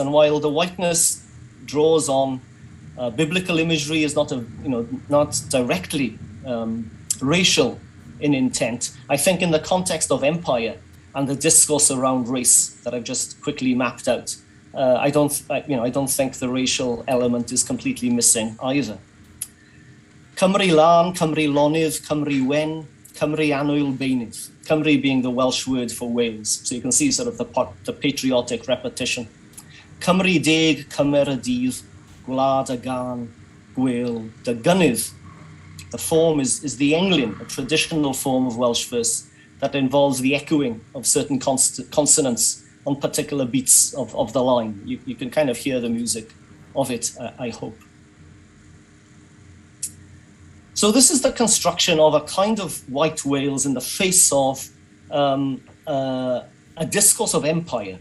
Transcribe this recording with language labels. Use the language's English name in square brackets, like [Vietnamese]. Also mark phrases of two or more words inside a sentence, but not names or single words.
[English] And while the whiteness draws on biblical imagery, is not directly racial in intent, I think in the context of empire and the discourse around race that I've just quickly mapped out, I don't think the racial element is completely missing either. [Welsh] Cymru lan, Cymru lonydd, Cymru wen, Cymru annwyl beunydd. [English] Cymru being the Welsh word for Wales. So you can see sort of the patriotic repetition. [Welsh] Cymru deg, Cymer y dydd, gwlad y gan, gwyl dy gynydd. [English] The form is the englyn, a traditional form of Welsh verse that involves the echoing of certain consonants on particular beats of the line. You can kind of hear the music of it, I hope. So this is the construction of a kind of white Wales in the face of a discourse of empire.